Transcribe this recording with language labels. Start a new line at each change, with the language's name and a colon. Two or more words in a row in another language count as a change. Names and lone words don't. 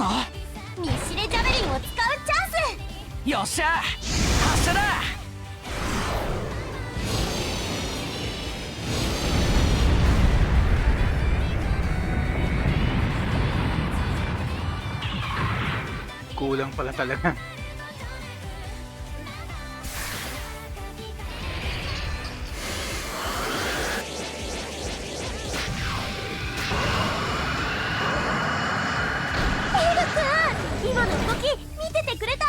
Japanese: ミシレジャベリンを使うチャンス。よっしゃ発射だ。
Filipino: Kulang pala talaga. Higanteng,
Japanese: 今の動き見ててくれた？